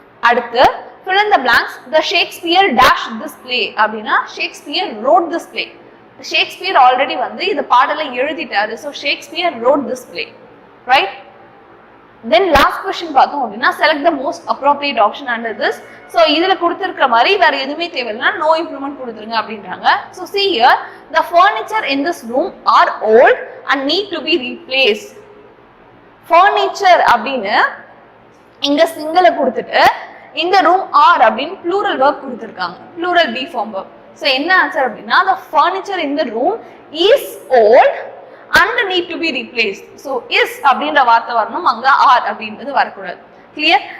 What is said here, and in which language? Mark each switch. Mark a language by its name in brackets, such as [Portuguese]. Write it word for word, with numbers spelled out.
[English] அடுத்து fill in the blanks. The Shakespeare dash this play [Tamil] அப்படின்னா [English] Shakespeare wrote this play. [Tamil] Shakespeare already வந்து இந்த பாடலை எழுதிட்டாரு. So Shakespeare [English] wrote this play, right? Then last question [Tamil] பார்த்தோம் அப்படின்னா [English] select the most appropriate option under this. [Tamil] So இதுல கொடுத்துருக்கிற மாதிரி வேற எதுவுமே தேவையில்லைன்னா [English] no improvement [Tamil] கொடுத்துருங்க அப்படின்றாங்க. [English] So see here the furniture in this room are old and need to be replaced. [Tamil] Furniture அப்படின்னு இங்க சிங்கிளை கொடுத்துட்டு இந்த ரூம் ஆர் அப்படின்னு ப்ளூரல் வெர்ப் கொடுத்துருக்காங்க, plural be form verb. So என்ன ஆன்சர் அப்படின்னா [English] the furniture in the room is old and need to be replaced. [Tamil] So is அப்படின்ற வார்த்தை வரணும், அங்க ஆர் அப்படின்றது வரக்கூடாது. கிளியர்?